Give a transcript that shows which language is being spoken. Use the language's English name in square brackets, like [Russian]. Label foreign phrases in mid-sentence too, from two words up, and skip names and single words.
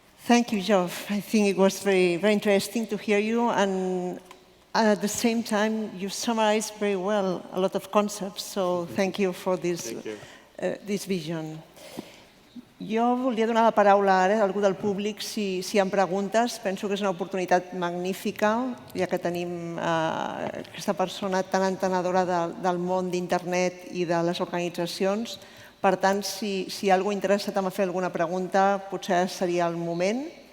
[English] Thank you, Geoff. I think it was very, very interesting to hear you, and at the same time, you summarized very well a lot of concepts, so thank you for this, this vision. [Catalan] Jo volia donar la paraula ara a algú del públic si hi ha preguntes. Penso que és una oportunitat magnífica, ja que tenim aquesta persona tan entenedora del món d'internet i de les organitzacions. Per tant, si hi ha algú interessat en fer alguna pregunta, potser seria el moment.